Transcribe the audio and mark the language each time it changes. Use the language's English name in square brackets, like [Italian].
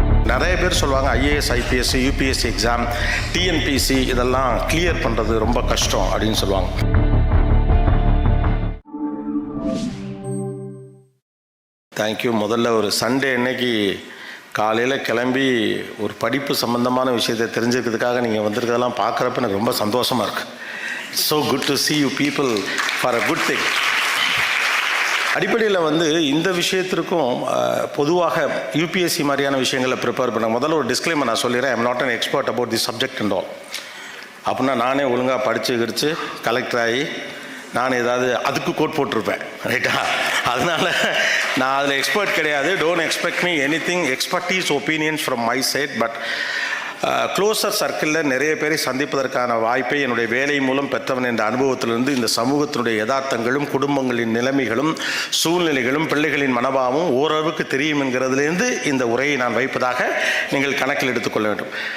[Tamil] நிறைய பேர் சொல்லுவாங்க IAS, IPS, UPSC exam, TNPSC இதெல்லாம் கிளியர் பண்ணுறது ரொம்ப கஷ்டம் அப்படின்னு சொல்லுவாங்க. தேங்க்யூ. முதல்ல ஒரு சண்டே அன்னைக்கு காலையில் கிளம்பி ஒரு படிப்பு சம்மந்தமான விஷயத்தை தெரிஞ்சுக்கிறதுக்காக நீங்கள் வந்திருக்கிறதெல்லாம் பார்க்குறப்ப எனக்கு ரொம்ப சந்தோஷமாக இருக்குது. [English] So good to see you people for a good thing. [Tamil] அடிப்படையில் இந்த விஷயத்திற்கும் பொதுவாக யூபிஎஸ்சி மாதிரியான விஷயங்களை ப்ரிப்பேர் பண்ண முதல்ல ஒரு டிஸ்க்ளைமர் நான் சொல்லிடுறேன். [English] I am not an expert about the subject and all. [Tamil] அப்படின்னா நானே ஒழுங்காக படித்து கிடிச்சு கலெக்டர் ஆகி நான் ஏதாவது அதுக்கு கோட் போட்டிருப்பேன், ரைட்டா? அதனால் நான் அதில் எக்ஸ்பர்ட் கிடையாது. [English] Don't expect me anything expertise opinions from my side. [Tamil] But closer சர்க்கிளில் நிறைய பேரை சந்திப்பதற்கான வாய்ப்பை என்னுடைய வேலை மூலம் பெற்றவன் என்ற அனுபவத்திலிருந்து இந்த சமூகத்தினுடைய யதார்த்தங்களும் குடும்பங்களின் நிலைமைகளும் சூழ்நிலைகளும் பிள்ளைகளின் மனபாவமும் ஓரளவுக்கு தெரியும் என்கிறதுலேருந்து இந்த உரையை நான் வைப்பதாக நீங்கள் கணக்கில் எடுத்துக்கொள்ள வேண்டும்.